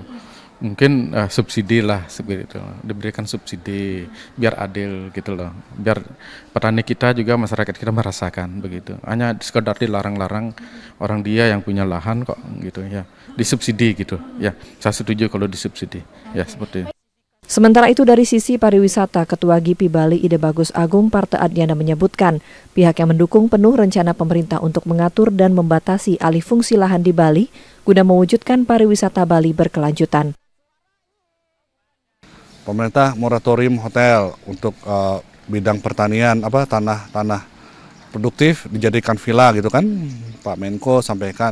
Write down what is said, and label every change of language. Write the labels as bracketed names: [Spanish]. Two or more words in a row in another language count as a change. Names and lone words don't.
[Indonesian] Mungkin subsidi lah seperti itu, diberikan subsidi biar adil gitu loh, biar petani kita juga masyarakat kita merasakan begitu. Hanya sekedar dilarang-larang orang dia yang punya lahan kok gitu ya, disubsidi gitu ya. Saya setuju kalau disubsidi ya seperti itu. Sementara itu dari sisi pariwisata, Ketua GIPI Bali Ide Bagus Agung Parte Adnyana menyebutkan pihaknya mendukung penuh rencana pemerintah untuk mengatur dan membatasi alih fungsi lahan di Bali guna mewujudkan pariwisata Bali berkelanjutan. Pemerintah moratorium hotel untuk bidang pertanian, tanah produktif dijadikan villa gitu kan, Pak Menko sampaikan.